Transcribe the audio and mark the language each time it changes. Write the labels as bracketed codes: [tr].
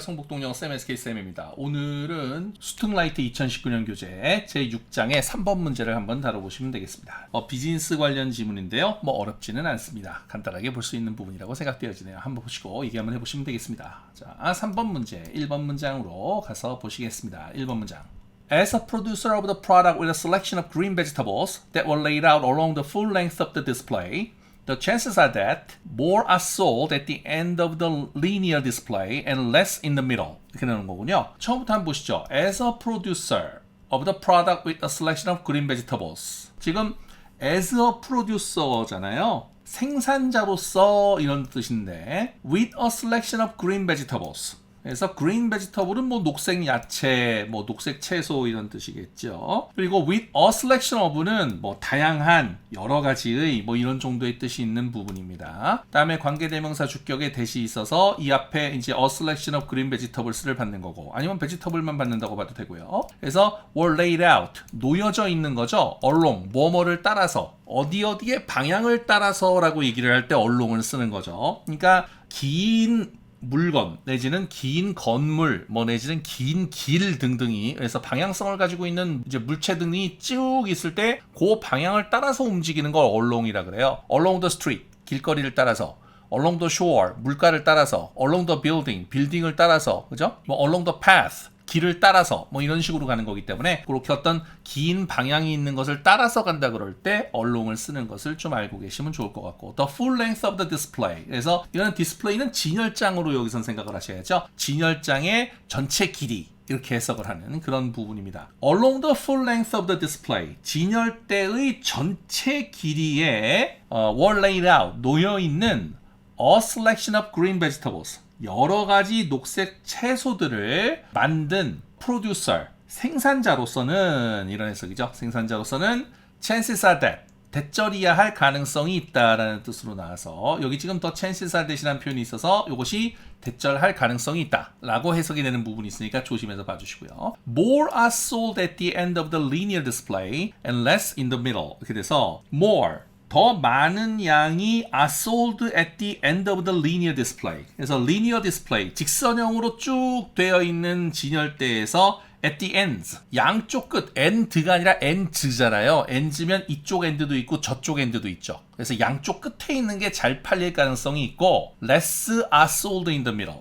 [ko] 성북동영 SMSK쌤입니다. 오늘은 스퉁라이트 2019년 교재 제6장의 3번 문제를 한번 다뤄보시면 되겠습니다. 비즈니스 관련 지문인데요. 어렵지는 않습니다. 간단하게 볼 수 있는 부분이라고 생각되어지네요. 한번 보시고 얘기 한번 해보시면 되겠습니다. 자, 3번 문제 1번 문장으로 가서 보시겠습니다. 1번 문장. [en] As a producer of the product with a selection of green vegetables that were laid out along the full length of the display, the chances are that more are sold at the end of the linear display and less in the middle. [ko] 이렇게 나오는 거군요. 처음부터 한번 보시죠. [en] As a producer of the product with a selection of green vegetables. 지금 as a producer잖아요. [ko] 생산자로서 이런 뜻인데 [en] with a selection of green vegetables. [ko] 그래서 green vegetable은 녹색 야채, 녹색 채소 이런 뜻이겠죠. 그리고 [en] with a selection of [ko] 는 다양한 여러 가지의 이런 정도의 뜻이 있는 부분입니다. 다음에 관계대명사 주격에 대시 있어서 이 앞에 이제 [en] a selection of green vegetables [ko] 를 받는 거고 아니면 vegetable만 받는다고 봐도 되고요. 그래서 [en] were laid out [ko] 놓여져 있는 거죠. along 뭐뭐를 따라서 어디에 방향을 따라서라고 얘기를 할 때 along을 쓰는 거죠. 그러니까 긴 물건 내지는 긴 건물 내지는 긴 길 등등이 그래서 방향성을 가지고 있는 이제 물체 등이 쭉 있을 때 그 방향을 따라서 움직이는 걸 along이라 그래요. [en] along the street [ko] 길거리를 따라서 [en] along the shore [ko] 물가를 따라서 [en] along the building [ko] 빌딩을 따라서 그죠? along the path 길을 따라서 이런 식으로 가는 거기 때문에 그렇게 어떤 긴 방향이 있는 것을 따라서 간다 그럴 때 along을 쓰는 것을 좀 알고 계시면 좋을 것 같고 [en] the full length of the display [ko] 그래서 이런 디스플레이는 진열장으로 여기선 생각을 하셔야죠. 진열장의 전체 길이 이렇게 해석을 하는 그런 부분입니다. [en] Along the full length of the display [ko] 진열대의 전체 길이에 [en] were laid out 놓여있는 a selection of green vegetables [ko] 여러 가지 녹색 채소들을 만든 [en] producer, [ko] 생산자로서는 이런 해석이죠. 생산자로서는 [en] chances are that, [ko] 대절이야 할 가능성이 있다라는 뜻으로 나와서 여기 지금 더 chances are that이라는 표현이 있어서 이것이 대절할 가능성이 있다라고 해석이 되는 부분이 있으니까 조심해서 봐주시고요. [en] More are sold at the end of the linear display and less in the middle. [ko] 이렇게 돼서 [en] more [ko] 더 많은 양이 [en] are sold at the end of the linear display. [ko] 그래서 linear display, 직선형으로 쭉 되어 있는 진열대에서 [en] at the ends, [ko] 양쪽 끝, end가 아니라 ends잖아요. ends면 이쪽 end도 있고 저쪽 end도 있죠. 그래서 양쪽 끝에 있는 게 잘 팔릴 가능성이 있고 [en] less are sold in the middle.